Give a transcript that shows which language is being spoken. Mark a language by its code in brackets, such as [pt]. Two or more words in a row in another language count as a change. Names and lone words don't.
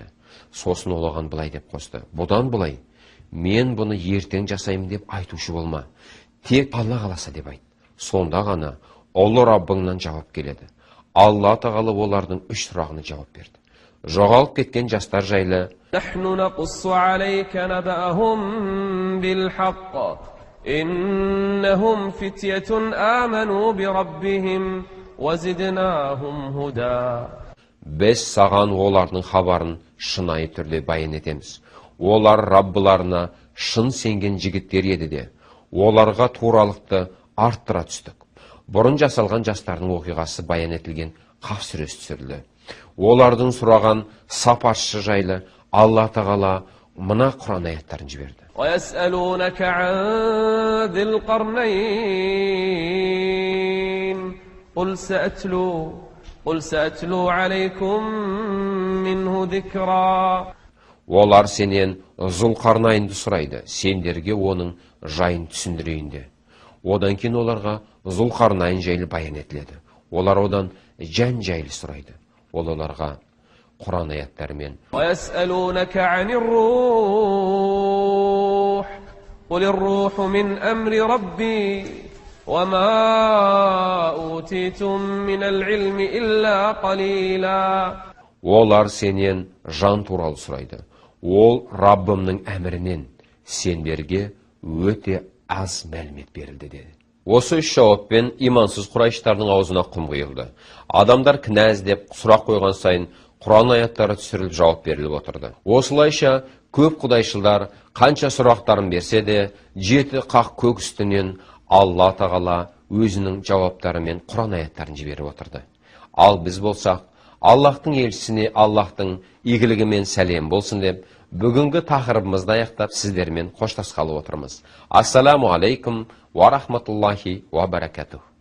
[kk] Сосын ол оған былай деп қосты. Бұдан былай, мен бұны ертең жасаймын деп айтушы болма. Тек Алла қаласа деп айт. Сонда ғана ұлы Раббыңнан жауап келеді. Алла тағала олардың 3 сұрағына жауап берді. Жоғалып кеткен жастар жайлы [ar] نحن نقص عليك نبأهم بالحق إنهم فتية آمنوا بربهم وزدناهم هدى. [kk] Біз саған олардың хабарын шынайы түрде баян етеміз. Олар Раббыларына шын сенген жігіттер еді де, оларға туралықты арттыра түстік. Бұрын жасалған жастардың оқиғасы баян етілген Қаф сүресі түсірілді. Олардың сұраған сапаршы жайлы Алла тағала мына Құран аяттарын жіберді. [ar] ويسألونك عن ذي القرنين قل سأتلو عليكم منه ذكرا. [kk] Олар сенен Зұлқарнайынды сұрайды, сендерге оның жайын түсіндірейін де. Одан кейін оларға Зұлқарнайын жайлы баян етіледі. Олар одан жан жайлы сұрайды. Ол оларға Құран аяттарымен [ar] ويسألونك عن الروح قل الروح من أمر ربي وما أوتيتم من العلم إلا قليلا. [kk] Олар сенен жан туралы сұрайды. Ол Раббымның әмірінен, сендерге өте аз мәлімет берілді деді. Осы 3 жауаппен имансыз құрайыштардың аузына құм құйылды. Адамдар кінә іздеп сұрақ қойған сайын Құран аяттары түсіріліп жауап беріліп отырды. Осылайша көп құдайшылдар қанша сұрақтарын берсе де, 7 қақ көк үстінен Алла тағала өзінің жауаптарымен Құран аяттарын жіберіп отырды. Ал біз болсақ, Аллахтың елшісіне Аллахтың игілігімен сәлем болсын деп, бүгінгі тақырыбымызды аяқтап сіздермен қоштасқалы отырмыз. [ar] السلام عليكم ورحمة الله وبركاته.